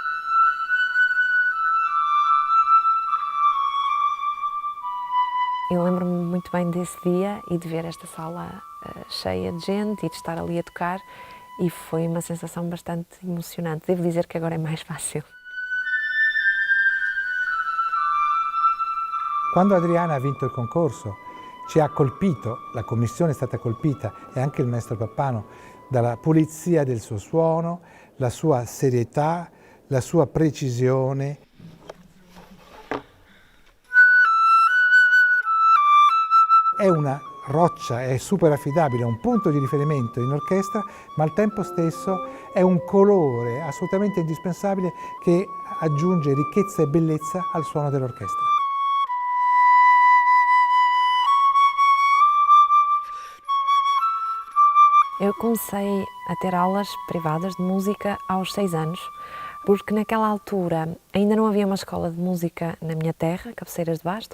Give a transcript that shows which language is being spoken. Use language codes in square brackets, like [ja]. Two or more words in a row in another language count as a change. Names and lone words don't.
[pt] Eu lembro-me muito bem desse dia e de ver esta sala cheia de gente e de estar ali a tocar. E foi uma sensação bastante emocionante. Devo dizer que agora é mais fácil. [it] Quando Adriana ha vinto il concorso ci ha colpito, la commissione è stata colpita e anche il maestro Pappano, dalla pulizia del suo suono, la sua serietà, la sua precisione. È una roccia, è super affidabile, è un punto di riferimento in orchestra, ma al tempo stesso è un colore assolutamente indispensabile che aggiunge ricchezza e bellezza al suono dell'orchestra. [pt] Eu comecei a ter aulas privadas de música aos 6 anos, porque naquela altura ainda não havia uma escola de música na minha terra, Cabeceiras de Basto.